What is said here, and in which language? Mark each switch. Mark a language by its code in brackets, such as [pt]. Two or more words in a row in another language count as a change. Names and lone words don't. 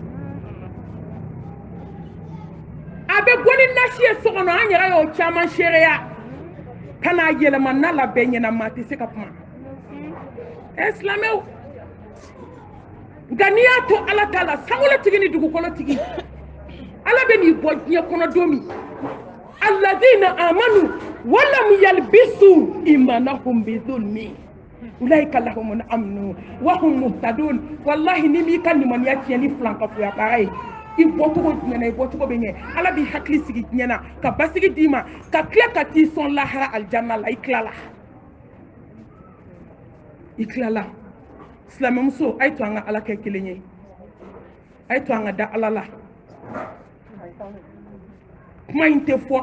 [bm] a bɛ bɔ ni nasi ye so kɔnɔ an yɛrɛ y'o caman seereya ka n'a yɛlɛma n'a la bɛɛ ɲɛna maa tɛ se ka kuma silamɛw nka n'i y'a to ala t'a la sankolotigi ni dugukolotigi ala bɛ n'i bɔ diɲɛ kɔnɔ don min [ar] الذين آمنوا ولم يلبسوا إيمانهم بظلم أولئك لهم الأمن وهم مهتدون [bm] wallahi ni m'i ka limaniya tiɲɛ ni filankafoya baara ye i bɔcogo jumɛn i bɔcogo bɛ ɲɛ ala b'i hakili sigi diɲɛ na ka basigi d'i ma ka tila ka t'i sɔn lahara alijanna la i tilala silamɛmuso a ye to an ka ala kɛ kelen ye a ye to an ka da ala la kuma in tɛ fɔ